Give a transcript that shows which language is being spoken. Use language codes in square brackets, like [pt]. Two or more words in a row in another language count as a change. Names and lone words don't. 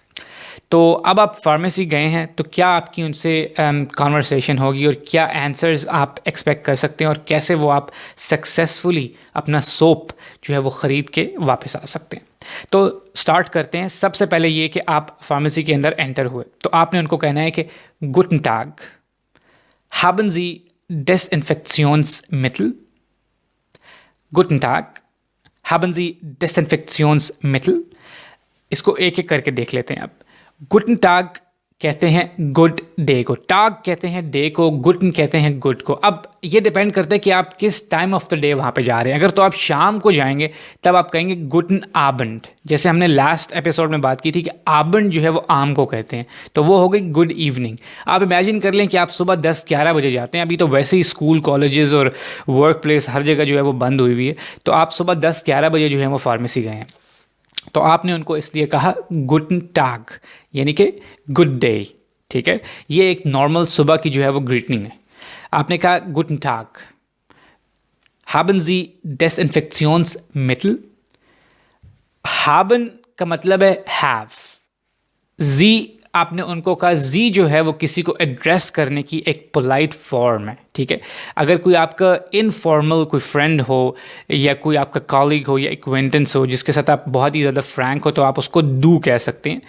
[hi] तो अब आप फार्मेसी गए हैं तो क्या आपकी उनसे कॉन्वर्सेशन होगी, और क्या आंसर्स आप एक्सपेक्ट कर सकते हैं, और कैसे वो आप सक्सेसफुली अपना सोप जो है वो ख़रीद के वापस आ सकते हैं। तो स्टार्ट करते हैं। सबसे पहले ये कि आप फार्मेसी के अंदर एंटर हुए तो आपने उनको कहना है कि [de] Guten Tag, haben Sie Desinfektionsmittel? Guten Tag, haben Sie Desinfektionsmittel? [hi] इसको एक एक करके देख लेते हैं अब। [de] Guten Tag [hi] कहते हैं [en] good day [hi] को, टाग कहते हैं डे को, गुटन कहते हैं गुड को। अब ये डिपेंड करता है कि आप किस [en] time of the day [hi] वहाँ पे जा रहे हैं। अगर तो आप शाम को जाएंगे तब आप कहेंगे [de] Guten Abend, [hi] जैसे हमने [en] last episode [hi] में बात की थी कि आबंड जो है वो आम को कहते हैं, तो वो हो गई [en] good evening. [hi] आप इमेजिन कर लें कि आप सुबह 10-11 बजे जाते हैं, अभी तो वैसे ही [en] school colleges [hi] और [en] work place [hi] हर जगह जो है वो बंद हुई हुई है, तो आप सुबह 10-11 बजे जो है वो फार्मेसी गए हैं, तो आपने उनको इसलिए कहा [de] Guten Tag, [hi] यानी कि [en] good day, [hi] ठीक है। ये एक नॉर्मल सुबह की जो है वो ग्रीटिंग है। आपने कहा [de] Guten Tag, haben Sie Desinfektionsmittel? [hi] haben का मतलब है हैव, जी आपने उनको कहा, जी जो है वो किसी को एड्रेस करने की एक [en] polite form [hi] है, ठीक है। अगर कोई आपका इनफॉर्मल कोई फ्रेंड हो, या कोई आपका कॉलीग हो या एक्वेंटेंस हो जिसके साथ आप बहुत ही ज़्यादा फ्रैंक हो, तो आप उसको डू कह सकते हैं।